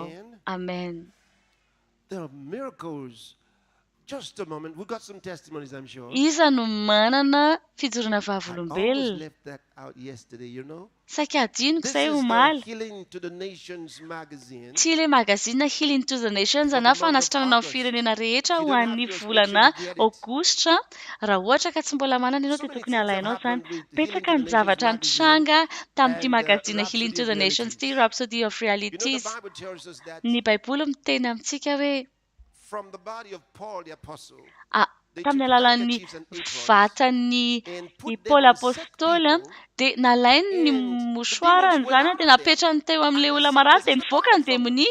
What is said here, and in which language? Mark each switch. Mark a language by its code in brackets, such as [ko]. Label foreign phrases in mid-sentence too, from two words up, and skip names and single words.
[mg] Amen. Iza no manana fijoroana vavolombelona. Saika adinoko izay omaly. Tia ilay magazine Healing to the Nations na fanasitranana amin'ny firenena rehetra ho an'ny volana Aogositra. Raha ohatra ka tsy mbola manana ianao dia tokony alainao izany. Petraka ny zavatra nitranga tamin'ity magazine Healing to the Nations ity Rhapsody of Realities. Ny Baiboly miteny amintsika hoe tamin'ny alalan'ny vatan'ny Paoly apôstôly dia nalainy ny mosoarany izany dia napetrany teo amin'ilay olona marary dia nivoaka ny demonia.